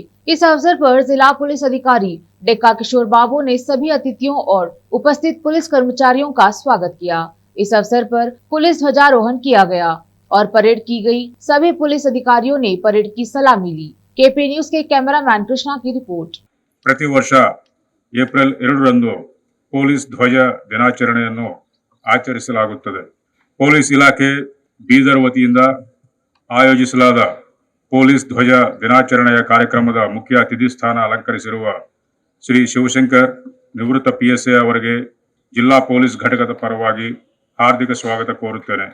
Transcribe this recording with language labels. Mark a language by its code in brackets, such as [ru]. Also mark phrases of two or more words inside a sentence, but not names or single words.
[hi] इस अवसर पर जिला पुलिस अधिकारी डेक्का किशोर बाबू ने सभी अतिथियों और उपस्थित पुलिस कर्मचारियों का स्वागत किया। इस अवसर पर पुलिस ध्वजारोहण किया गया और परेड की गई। सभी पुलिस अधिकारियों ने परेड की सलामी ली। केपी न्यूज के कैमरामैन कृष्णा की रिपोर्ट। [kn] ಪ್ರತಿ ವರ್ಷ ಏಪ್ರಿಲ್ 2ರಂದು ಪೊಲೀಸ್ ಧ್ವಜ ದಿನಾಚರಣೆಯನ್ನು ಆಚರಿಸಲಾಗುತ್ತದೆ. ಪೊಲೀಸ್ ಇಲಾಖೆ ಬೀದರ್ ವತಿಯಿಂದ ಆಯೋಜಿಸಲಾದ ಪೊಲೀಸ್ ಧ್ವಜ ದಿನಾಚರಣೆಯ ಕಾರ್ಯಕ್ರಮದ ಮುಖ್ಯ ಅತಿಥಿ ಸ್ಥಾನ ಅಲಂಕರಿಸಿರುವ ಶ್ರೀ ಶಿವಶಂಕರ್ ನಿವೃತ್ತ PSI ಅವರಿಗೆ ಜಿಲ್ಲಾ ಪೊಲೀಸ್ ಘಟಕದ ಪರವಾಗಿ ಹಾರ್ದಿಕ ಸ್ವಾಗತ ಕೋರುತ್ತೇನೆ.